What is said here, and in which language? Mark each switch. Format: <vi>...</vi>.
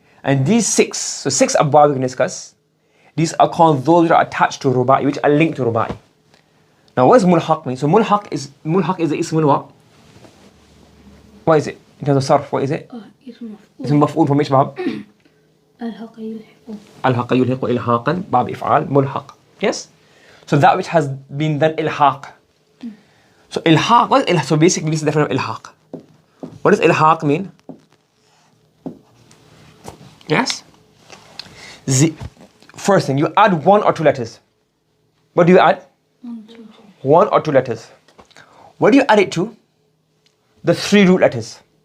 <en>And these 6, so 6 abwab we can discuss, these are called those that are attached to ruba'i, which are linked to ruba'i. Now what does mulhaq mean? So mulhaq is the ism what? What is it? In terms of sarf, what is it? Ism maf'ul from which bab?</en> <ar>الحق يلحق. الحق يلحق إلحاقا باب إفعال ملحق.</ar> <en>Yes? So that which has been done ilhaq. So ilhaq, what is ilhaq? So basically this is the definition of ilhaq. What does ilhaq mean? Yes? First thing, you add 1 or 2 letters. What do you add? 1 or 2 letters. What do you add it to? The 3 root letters.</en>